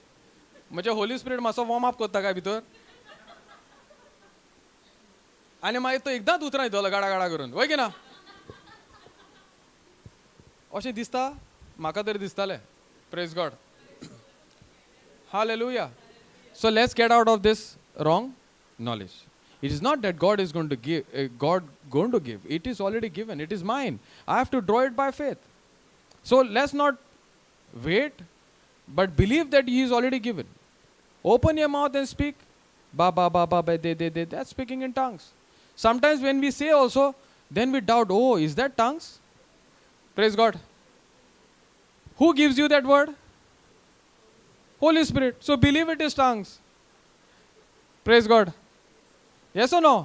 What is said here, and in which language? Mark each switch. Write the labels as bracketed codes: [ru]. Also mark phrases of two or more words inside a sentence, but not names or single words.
[kok] म्हणजे होली स्पिरीट मातसो [en] warm up [kok] करता काय भितर, आनी मागीर तो एकदांच उतरां येतलो गाडा गाडा करून, वय की ना? अशें दिसता, म्हाका तरी दिसतालें. [en] Praise God. Hallelujah. So let's get out of this wrong knowledge. It is not that God is going to give, It is already given. It is mine. I have to draw it by faith. So let's not wait, but believe that He is already given. Open your mouth and speak. Ba ba ba ba ba de. That's speaking in tongues. Sometimes when we say also, then we doubt, oh, is that tongues? Praise God. Who gives you that word? Holy Spirit. So believe it is tongues. Praise God. Yes or no?